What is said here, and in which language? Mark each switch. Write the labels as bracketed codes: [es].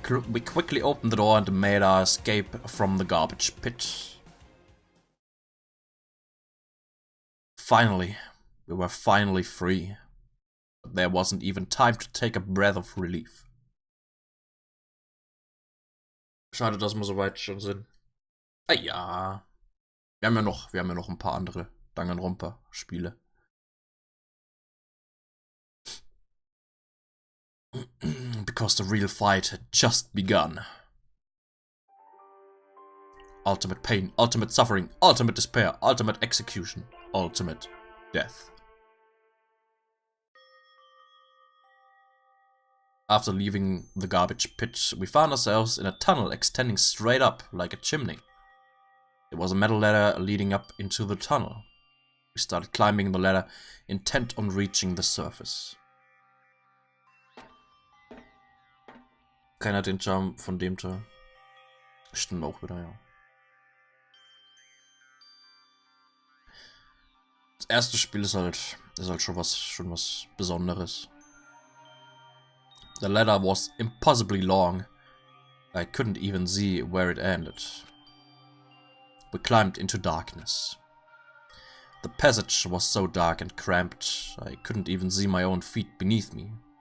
[en] We quickly opened the door and made our escape from the garbage pit. Finally. We were finally free. But there wasn't even time to take a breath of relief. [de] Schade, dass wir so weit schon sind. Ah ja. Wir haben ja noch ein paar andere Danganronpa Spiele. [en] Because the real fight had just begun. Ultimate pain, ultimate suffering, ultimate despair, ultimate execution, ultimate death. After leaving the garbage pit, we found ourselves in a tunnel extending straight up like a chimney. There was a metal ladder leading up into the tunnel. We started climbing the ladder, intent on reaching the surface. [de] Keiner hat den Charme von dem Teil. Stimmt auch wieder, ja. Das erste Spiel ist halt schon was Besonderes. [en] The ladder was impossibly long. I couldn't even see where it ended. We climbed into darkness. The passage was so dark and cramped, I couldn't even see my own feet beneath me.